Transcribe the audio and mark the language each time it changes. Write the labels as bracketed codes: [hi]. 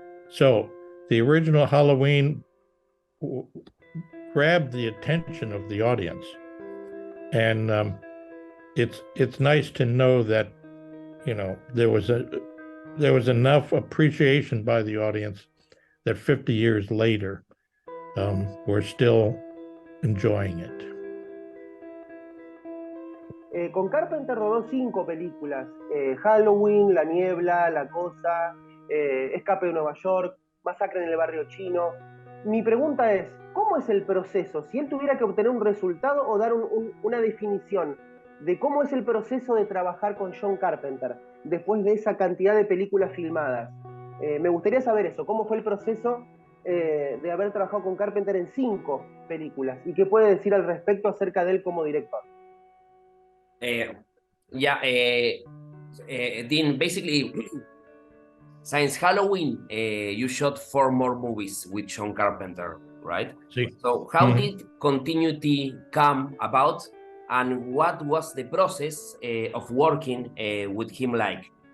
[en] So the original Halloween grabbed the attention of the audience, and it's nice to know that there was enough appreciation by the audience that 50 years later we're still enjoying it. [es] Con Carpenter rodó 5 películas: Halloween, La Niebla, La Cosa, Escape de Nueva York, Masacre en el Barrio Chino. Mi pregunta es, ¿cómo es el proceso? Si él tuviera que obtener un resultado o dar una definición de cómo es el proceso de trabajar con John Carpenter, después de esa cantidad de películas filmadas. Me gustaría saber eso, cómo fue el proceso de haber trabajado con Carpenter en 5 películas y qué puede decir al respecto acerca de él como director. [en] Dean, basically, since Halloween, you shot 4 more movies with John Carpenter, right? [es] Sí. [en] So how did continuity come about, and what was the process of working with him like?